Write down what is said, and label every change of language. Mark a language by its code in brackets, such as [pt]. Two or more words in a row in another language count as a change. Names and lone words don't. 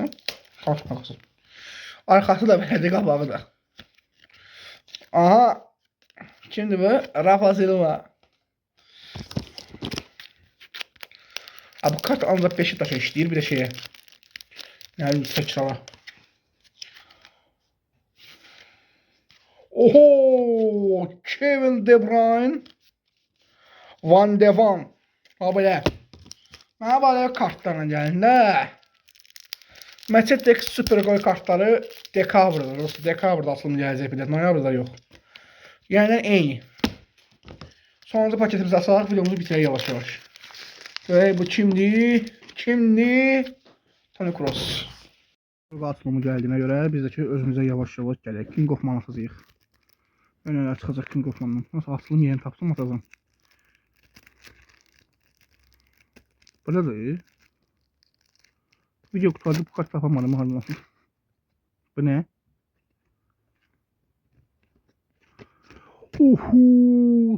[az] Arkası da belədir, qabağı da. Aha. Kimdir bu? Rafa Silva. Ha, bu kart ancaq Beşiktaşa işləyir, bir də şeyə. Yəni təkrara. Oho! Kevin De Bruyne. Van de Van. Ha belə. Mənə belə kartlarla gəlin də. Mercedes Super Gol kartları dekabrda. Dostlar, dekabrda açılım gələcək bir də. Noyabrda yox. Yəni eyni. Sonuncu paketimizi açaraq videomuzu bitirək yavaş-yavaş. Ve bu kimdi? Kimdi? Toni Kroos. Açılımı gəldiyinə görə biz də ki özümüzə yavaş-yavaş gələk. [en] King of Man [az] atacağıq. Önələr çıxacaq [en] King of Man'dan. [az] Nasıl açılım yerini tapsam atacağım. Buradadır. Video kutularda bu kart tapamadım. [tr] Harbi. Bu ne? Oho!